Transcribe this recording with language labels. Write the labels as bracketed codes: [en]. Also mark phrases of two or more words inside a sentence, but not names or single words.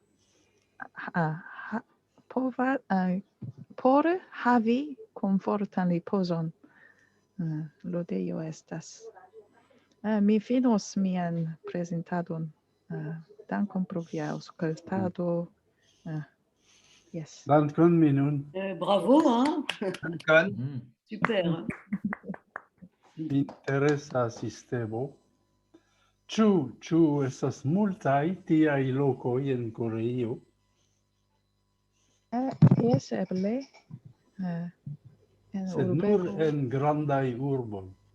[eo] Por havi komfortan ripozon. Ludejo estas. Mi finos mian prezentadon. Dankon pro via aŭskultado. Yes. Dankon Minun. Bravo, hein? Dankon. Super. Interesa sistemo. Ĉu estas multaj tiaj lokoj en Koreio? Yes, eble. Sed nur en grandaj urboj.